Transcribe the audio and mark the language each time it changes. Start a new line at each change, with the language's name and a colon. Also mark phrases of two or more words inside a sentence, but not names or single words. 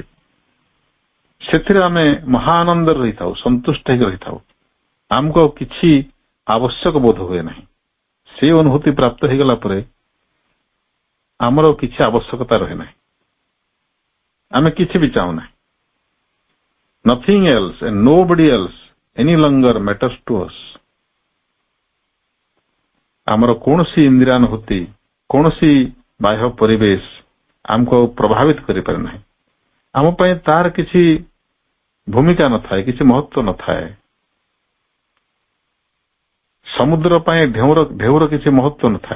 Odia: ସେଥିରେ ଆମେ ମହାଆନନ୍ଦରେ ରହିଥାଉ, ସନ୍ତୁଷ୍ଟ ହେଇକି ରହିଥାଉ। ଆମକୁ ଆଉ କିଛି ଆବଶ୍ୟକ ବୋଧ ହୁଏ ନାହିଁ। ସେ ଅନୁଭୂତି ପ୍ରାପ୍ତ ହେଇଗଲା ପରେ ଆମର ଆଉ କିଛି ଆବଶ୍ୟକତା ରହେ ନାହିଁ, ଆମେ କିଛି ବି ଚାହୁଁନାହିଁ।
English: Nothing else and nobody else any longer matters to us.
Odia: ଆମର କୌଣସି ଇନ୍ଦ୍ରିୟାନୁଭୂତି, କୌଣସି ବାହ୍ୟ ପରିବେଶ ଆମକୁ ଆଉ ପ୍ରଭାବିତ କରିପାରେ ନାହିଁ। ଆମ ପାଇଁ ତାର କିଛି ଭୂମିକା ନଥାଏ, କିଛି ମହତ୍ୱ ନଥାଏ। ସମୁଦ୍ର ପାଇଁ ଢେଉର କିଛି ମହତ୍ୱ ନଥାଏ।